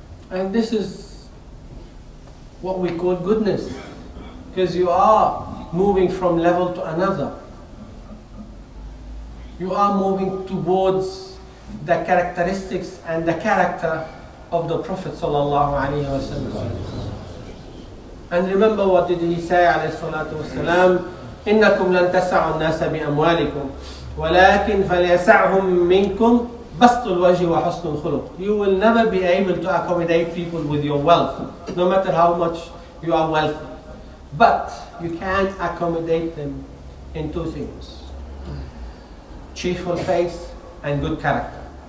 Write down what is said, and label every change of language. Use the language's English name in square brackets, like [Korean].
[English] And this is what we call goodness, because you are moving from level to another. You are moving towards the characteristics and the character of the Prophet ﷺ. And remember, what did he say, alayhi salatu wasalam? [Arabic] إنكم لن تسعوا الناس بأموالكم ولكن فليسعهم منكم بسط الوجه وحسن الخلق. [English] You will never be able to accommodate people with your wealth, no matter how much you are wealthy. But you can accommodate them in 2 things: cheerful face and good character.